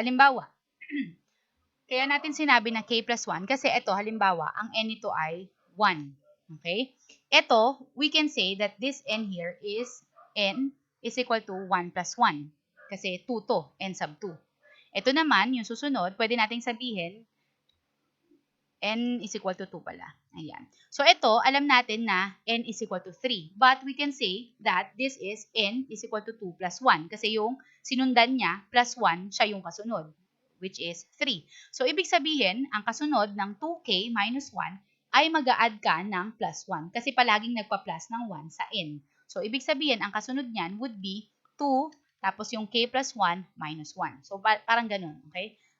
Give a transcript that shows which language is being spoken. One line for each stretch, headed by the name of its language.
Filipino: Halimbawa, kaya natin sinabi na k plus 1 kasi ito, halimbawa, ang n nito ay 1.
English: Okay?
Filipino: Ito,
English: we can say that this n here is n is equal to 1 plus 1.
Filipino: Kasi 2 to, n sub 2. Ito naman, yung susunod, pwede nating sabihin,
English: n is equal to 2
Filipino: pala. Ayan. So, ito, alam natin na
English: n is equal to 3. But we can say that this is n is equal to 2 plus 1.
Filipino: Kasi yung sinundan niya, plus 1, siya yung kasunod,
English: which is 3.
Filipino: So, ibig sabihin, ang kasunod ng 2k minus 1 ay mag-a-add ka ng plus 1. Kasi palaging nagpa-plus ng 1 sa n. So, ibig sabihin, ang kasunod niyan
English: would be 2,
Filipino: tapos yung k plus 1 minus 1. So, parang ganun. Okay?